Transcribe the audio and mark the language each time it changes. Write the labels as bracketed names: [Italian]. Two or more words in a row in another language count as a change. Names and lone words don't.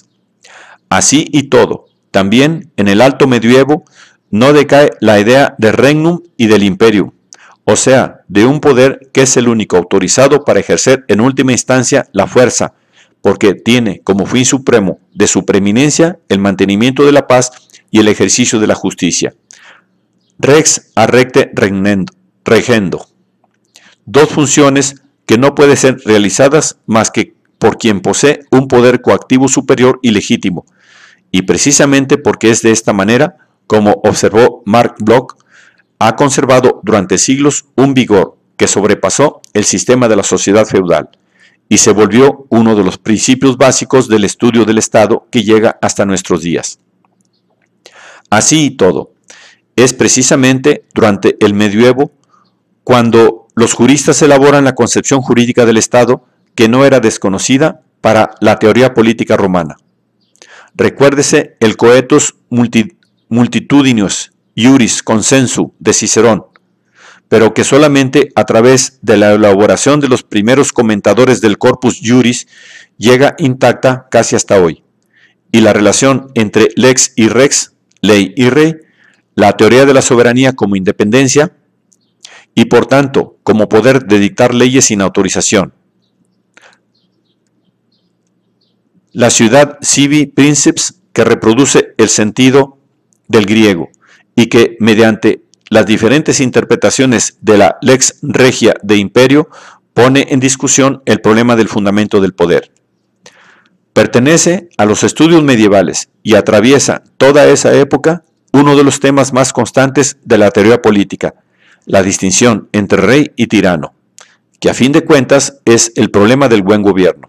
[Spanish] Así y todo, también en el alto medioevo no decae la idea de regnum y del imperium, o sea, de un poder que es el único autorizado para ejercer en última instancia la fuerza, porque tiene como fin supremo de su preeminencia el mantenimiento de la paz y el ejercicio de la justicia. [Latin] Rex a recte regendo. [Spanish] Dos funciones que no pueden ser realizadas más que por quien posee un poder coactivo superior y legítimo, y precisamente porque es de esta manera, como observó Marc Bloch, ha conservado durante siglos un vigor que sobrepasó el sistema de la sociedad feudal y se volvió uno de los principios básicos del estudio del Estado que llega hasta nuestros días. Así y todo, es precisamente durante el medioevo cuando los juristas elaboran la concepción jurídica del Estado que no era desconocida para la teoría política romana. Recuérdese el [Latin] coetus multitudinus iuris consensu [Spanish] de Cicerón, pero que solamente a través de la elaboración de los primeros comentadores del [Latin] corpus iuris [Spanish] llega intacta casi hasta hoy. Y la relación entre lex y rex, ley y rey, la teoría de la soberanía como independencia y por tanto como poder de dictar leyes sin autorización. La ciudad [Latin] sibi princeps, [Spanish] que reproduce el sentido del griego y que mediante las diferentes interpretaciones de la [Latin] lex regia de imperio [Spanish] pone en discusión el problema del fundamento del poder. Pertenece a los estudios medievales y atraviesa toda esa época uno de los temas más constantes de la teoría política, la distinción entre rey y tirano, que a fin de cuentas es el problema del buen gobierno.